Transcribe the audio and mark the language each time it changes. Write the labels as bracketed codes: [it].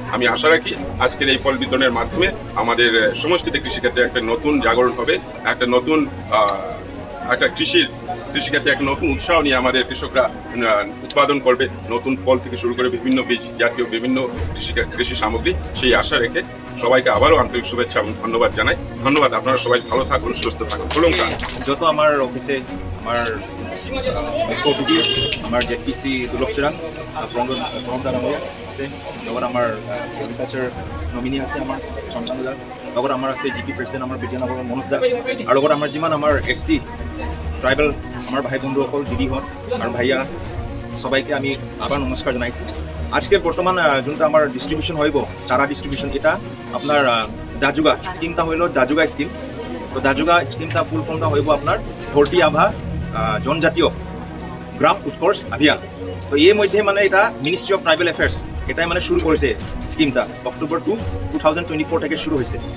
[bn] আমি আশা রাখি আজকের এই ফল বিতরণের মাধ্যমে আমাদের সমষ্টিতে কৃষিক্ষেত্রে একটা নতুন জাগরণ হবে, একটা নতুন একটা কৃষিক্ষেত্রে একটা নতুন উৎসাহ নিয়ে আমাদের কৃষকরা উৎপাদন করবে, নতুন ফল থেকে শুরু করে বিভিন্ন বীজ জাতীয় বিভিন্ন কৃষি সামগ্রী, সেই আশা রেখে সবাইকে আবারও আন্তরিক শুভেচ্ছা এবং ধন্যবাদ জানাই। ধন্যবাদ, আপনারা সবাই ভালো থাকুন, সুস্থ থাকুন। [as] যত আমার অফিসে আমার অতিথি আমার জেপিসি দুলকচুরাং প্ৰমদা ডাঙৰীয়া আছে, লগত আমাৰ এগ্ৰিকালচাৰ নমিনি আছে আমাৰ সন্তানদা, লগত আমাৰ আছে জিপি প্ৰেচিডেণ্ট আমাৰ বিদ্যানগৰৰ মনোজ দা, আৰু লগত আমাৰ যিমান আমাৰ ST ট্ৰাইবেল আমাৰ ভাই বন্ধুসকল দিদিহঁত আৰু ভাইয়া [bn] সবাইকে আমি আবার [as] নমস্কার জানাইছি। [bn] আজকে বর্তমান যোনটা আমার ডিস্ট্রিবিউশন হইব চারা ডিস্ট্রিবিউশন, এটা আপনার দাজুগা স্কিমটা হইল দাজুগা স্কিম। তো দাজুগা স্কিমটা ফুল ফর্মটা হইব আপনার ধরতি আভা জনজাতীয় গ্রাম উৎকর্ষ অভিযান। তো এই মধ্যে মানে এটা মিনিস্ট্রি অফ ট্রাইবেল অ্যাফেয়ার্স এটাই মানে শুরু করেছে স্কিমটা, অক্টোবর 2, 2024 থেকে শুরু হয়েছে।